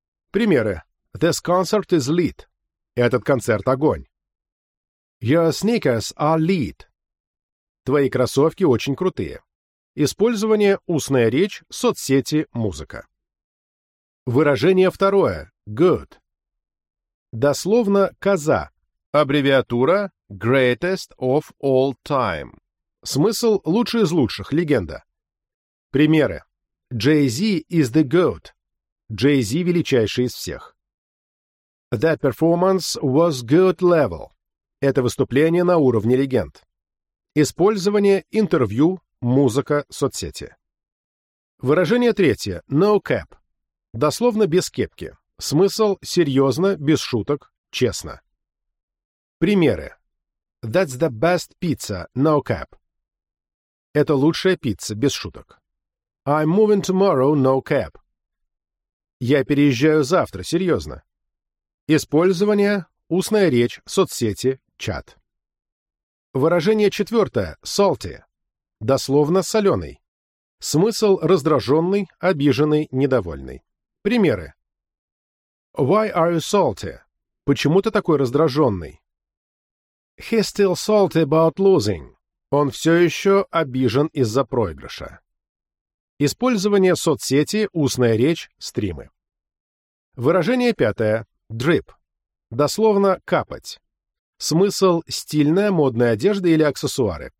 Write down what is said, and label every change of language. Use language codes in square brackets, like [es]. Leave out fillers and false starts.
[ru] Примеры. [en] This concert is lit. [ru] Этот концерт огонь. [en] Your sneakers are lit. [ru] Твои кроссовки очень крутые. Использование устная речь, соцсети, музыка. Выражение второе. Good. Дословно «коза», аббревиатура [en] «Greatest of all time». [ru] Смысл «лучший из лучших», легенда. Примеры. [en] Jay-Z is the GOAT. [ru] Jay-Z – величайший из всех. [en] That performance was GOAT level. [ru] Это выступление на уровне легенд. Использование, интервью, музыка, соцсети. Выражение третье. [en] No cap. [ru] Дословно без кепки. Смысл серьезно, без шуток, честно. Примеры. [en] That's the best pizza, no cap. [ru] Это лучшая пицца, без шуток. [en] I'm moving tomorrow, no cap. [ru] Я переезжаю завтра, серьезно. Использование, устная речь, соцсети, чат. Выражение четвертое, salty. Дословно соленый. Смысл раздраженный, обиженный, недовольный. Примеры. [en] Why are you salty? [ru] Почему ты такой раздраженный? [en] He's still salty about losing. [ru] Он все еще обижен из-за проигрыша. Использование соцсети, устная речь, стримы. Выражение пятое. Drip. Дословно «капать». Смысл – стильная, модная одежда или аксессуары.